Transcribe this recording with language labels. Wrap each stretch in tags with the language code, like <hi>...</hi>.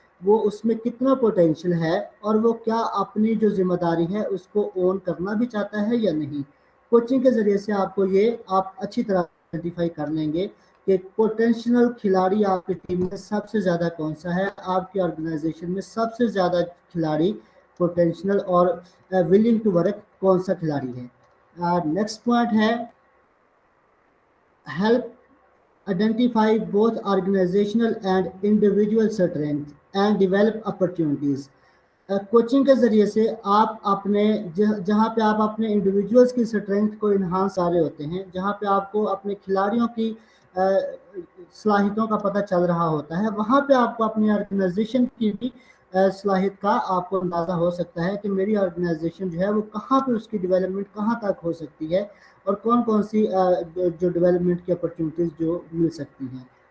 <ur>وہ اس میں کتنا پوٹینشیل ہے اور وہ کیا اپنی جو ذمہ داری ہے اس کو اون کرنا بھی چاہتا ہے یا نہیں. کوچنگ کے ذریعے سے آپ کو یہ آپ اچھی طرح آئیڈینٹیفائی کر لیں گے کہ پوٹینشیل کھلاڑی آپ کی ٹیم میں سب سے زیادہ کون سا ہے. آپ کی آرگنائزیشن میں سب سے زیادہ کھلاڑی پوٹینشیل اور ولنگ ٹو ورک کون سا کھلاڑی ہے. نیکسٹ پوائنٹ ہے</ur> <en>help identify both organizational and individual strengths and develop opportunities.</en> <ur>Coaching کے ذریعے سے آپ اپنے جہاں پہ آپ اپنے انڈیویجولس کی اسٹرینتھ کو انہانس رہے ہوتے ہیں، جہاں پہ آپ کو اپنے کھلاڑیوں کی صلاحیتوں کا پتہ چل رہا ہوتا ہے، وہاں پہ آپ کو اپنی آرگنائزیشن کی بھی صلاحیت کا آپ کو اندازہ ہو سکتا ہے کہ میری آرگنائزیشن جو ہے وہ کہاں پہ اس کی ڈیولپمنٹ کہاں تک ہو سکتی ہے اور کون کون سی جو ڈیولپمنٹ کی اپرچونیٹیز جو مل سکتی ہیں.</ur>